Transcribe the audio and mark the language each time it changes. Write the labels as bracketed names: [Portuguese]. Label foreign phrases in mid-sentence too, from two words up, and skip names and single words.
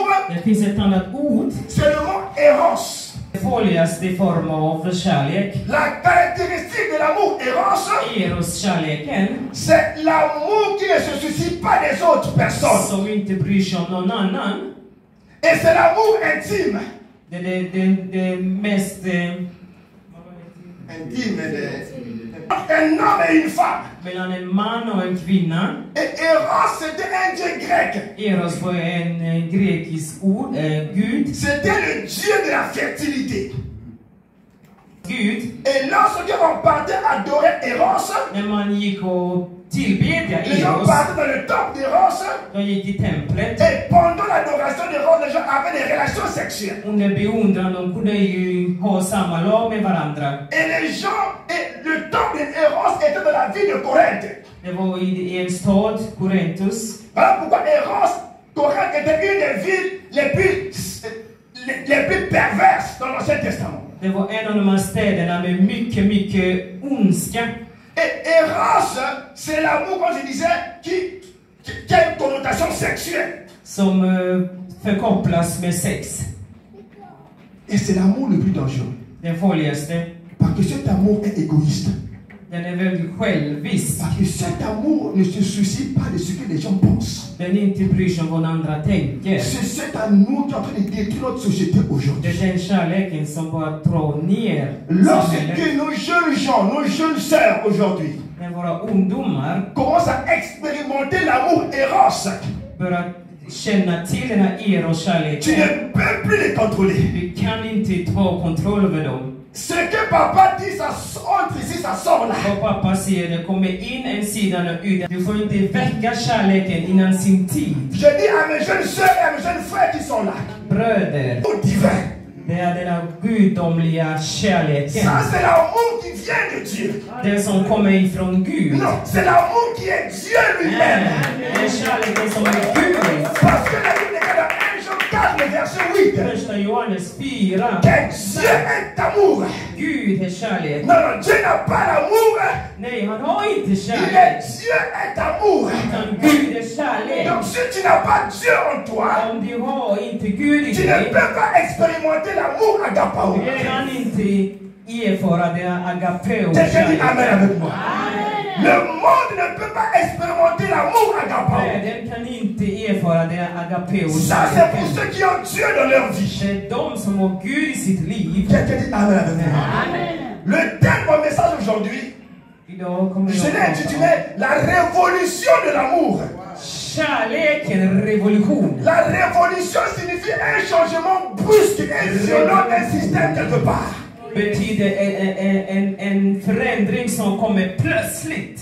[French] C'est le mot eros. La caractéristique de l'amour eros, c'est l'amour qui ne se soucie pas des autres personnes. Et c'est l'amour intime. [Swedish] Det mest [French] intime. Un homme et une femme. [Swedish] Mellan en man och en kvinna. [French] Et Eros c'était un dieu grec. [Swedish] Eros var en grekisk gud. [French] C'était le dieu de la fertilité. [Swedish] Gud. [French] Et lorsque on partait adorer Eros, [Swedish] när man gick och tillbedja [French] les gens [Swedish] Eros, [French] partaient dans le temple d'Eros. [Swedish] de gick i templet. [French] Et pendant l'adoration d'Eros, les gens avaient des relations sexuelles. [Swedish] Under beundran, de kunde ju ha samma lag med varandra. [French] Et les gens, et le temple d'Eros était dans la ville de Corinthe. [Swedish] Det var i en stad, Korinthus. [French] Voilà pourquoi Eros, Corinthe était une des villes les plus perverses dans l'Ancien Testament. [Swedish] Det var en av de här städerna med mycket ondska. [French] Et Eros, c'est l'amour, comme je disais, qui a une connotation sexuelle. [Swedish] Som förkopplas med sex. [French] Et c'est l'amour le plus dangereux. [Swedish] Den farligaste. [French] Parce que cet amour est égoïste. [Swedish] Den är väldigt självisk. [French] Parce que cet amour ne se soucie pas de ce que les gens pensent. [Swedish] Den inte bryr sig om vad andra tänker. [French] C'est cet amour qui est en train de détruire notre société [Swedish] Det [French] aujourd'hui. [Swedish] är den kärleken som bara drar ner [French] Lorsque [Swedish] samhället. [French] nos jeunes gens, nos jeunes sœurs aujourd'hui [Swedish] När våra ungdomar [French] commencent à expérimenter l'amour Eros, [Swedish] börjar känna till den här [French] tu [Swedish] eros-kärleken. [French] ne peux plus les contrôler. [Swedish] Vi kan inte ta kontroll över dem. [French] Ce que papa dit, ça entre ici, ça sort là. [Swedish] Vad pappa säger, det kommer in en sida och ut. Du får inte väcka kärleken innan sin tid. [French] Je dis à mes jeunes sœurs et à mes jeunes frères qui sont là, [Swedish] Bröder, [French] au divin, [Swedish] det är den här gudomliga kärleken. [French] ça c'est l'amour qui vient de Dieu. [Swedish] Den som kommer ifrån Gud. [French] Non, c'est l'amour qui est Dieu lui-même. [Swedish] Det är kärleken som är Gud. [French] Parce que la Bible est dans 1 Jean 4, verset 8. [Swedish] Första Johannes 4. [French] Que Dieu est amour. [Swedish] Gud är kärlek. [French] Non, non, Dieu n'a pas l'amour. [Swedish] Nej, han har inte [French] Il [Swedish] kärlek. [French] est Dieu est amour. [Swedish] Utan Gud är kärlek. [French] Donc si tu n'as pas Dieu en toi, [Swedish] Om du har inte Gud i [French] tu ne [Swedish] dig, [French] peux pas expérimenter l'amour agapao. [Swedish] du kan inte erfara det agapeo [French] Quelqu'un dit [Swedish] kärlek. [French] Amen avec moi. Le monde ne peut pas expérimenter l'amour agapao. [Swedish] Den kan inte erfara det agapeo [French] Ça c'est pour [Swedish] kärleken. [French] ceux qui ont Dieu dans leur vie. [Swedish] Det är de som har Gud i sitt liv. [French] Quelqu'un dit Amen avec moi. Le thème de mon message aujourd'hui, [Swedish] Idag kommer [French] je [Swedish] jag [French] l'ai intitulé La révolution de l'amour. [Swedish] kärleken revolution. [French] La révolution signifie un changement brusque et violent d'un système quelque part. [Swedish] Betyder en förändring som kommer plötsligt.